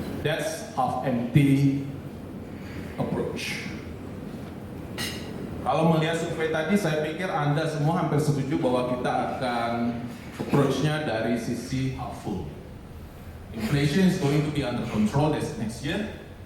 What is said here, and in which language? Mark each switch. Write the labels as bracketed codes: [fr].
[en] That's half empty approach. [id] Kalau melihat survei tadi, saya pikir Anda semua hampir setuju bahwa kita akan approach-nya dari sisi [en] half full. Inflation is going to be under control next year.